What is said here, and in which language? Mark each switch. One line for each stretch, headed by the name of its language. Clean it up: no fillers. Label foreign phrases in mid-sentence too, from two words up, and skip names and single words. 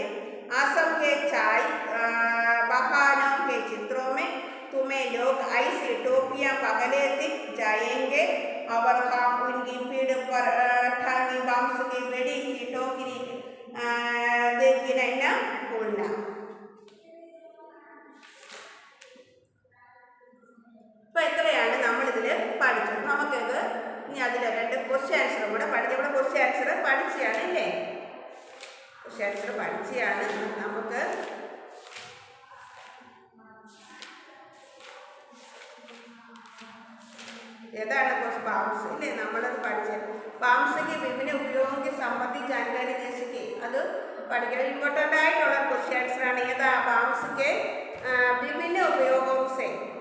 Hindi: असम के चाय बगानों के चित्रों में तुम्हें लोग ऐसी टोपियां पगले दिख जाएंगे और हम उनकी पीठ पर टांगी बांस की बड़ी सी टोकरी देखने न भूलना।
Malayalam: അപ്പോൾ ഇത്രയാണ് നമ്മളിതിൽ പഠിച്ചത്. നമുക്കിത് ഇനി അതിൽ 2
English: question answer
Malayalam: കൂടെ പഠിച്ചു. ഇവിടെ
English: question answer
Malayalam: പഠിച്ചാണ് അല്ലേ?
English: question answer
Malayalam: പഠിച്ചാണ്. നമുക്ക് ഏതാണ് बांस अല്ലേ നമ്മളത് പഠിച്ചത്.
Hindi: बांस के विभिन्न उपयोगों के संबंधी जानकारी जैसे कि
Malayalam: അത് പഠിക്കാൻ ഇമ്പോർട്ടൻ്റ് ആയിട്ടുള്ള
English: question answer
Hindi: ആണ്. ഏതാ बांस के विभिन्न उपयोगों से।